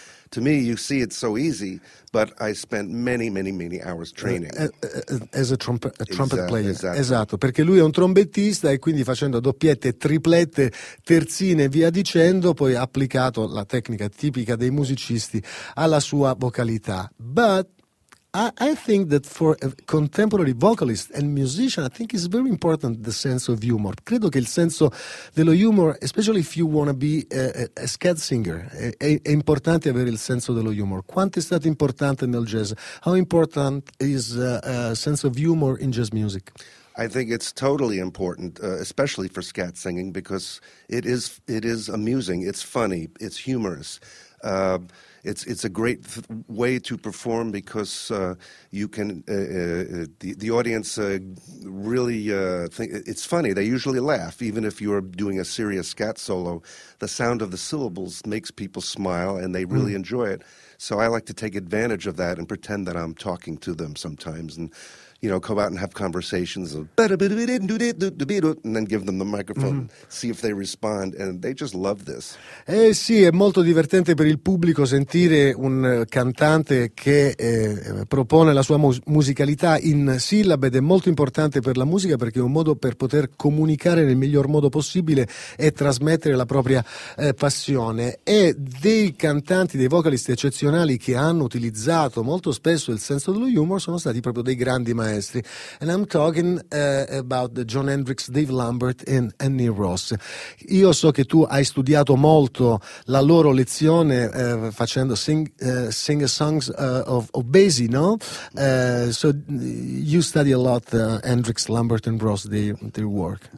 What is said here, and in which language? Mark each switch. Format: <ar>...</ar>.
<en>To me, you see it's so easy, but I spent many, many, many hours training. As a trumpet player.</en> <it>Esatto, perché lui è un trombettista e quindi facendo doppiette, triplette, terzine, via dicendo, poi ha applicato la tecnica tipica dei musicisti alla sua vocalità.</it> <en>But I think that for a contemporary vocalist and musician, I think it's very important the sense of humor.</en> <it>Credo che il senso dello humor,</it> <en>especially if you want to be a scat singer,</en> <it>è importante avere il senso dello humor. Quanto è stato importante nel jazz?</it> <en>How important is a sense of humor in jazz music? I think it's totally important, especially for scat singing, because it is amusing, it's funny, it's humorous. It's a great way to perform, because you can the audience really think it's funny. They usually laugh even if you're doing a serious scat solo. The sound of the syllables makes people smile, and they really enjoy it. So I like to take advantage of that and pretend that I'm talking to them sometimes, and you know, go out and have conversations and then give them the microphone, see if they respond, and they just love this.</en> <it>Eh sì, è molto divertente per il pubblico sentire un cantante che propone la sua musicalità in sillabe, ed è molto importante per la musica perché è un modo per poter comunicare nel miglior modo possibile e trasmettere la propria passione. E dei cantanti, dei vocalist eccezionali che hanno utilizzato molto spesso il senso dello humor sono stati proprio dei grandi maestri.</it> <en>And I'm talking about the John Hendricks, Dave Lambert and Annie Ross.</en> <it>Io so che tu hai studiato molto la loro lezione facendo sing songs of Basie, no?</it> <en>So you study a lot Hendrix, Lambert and Ross, their work.</en>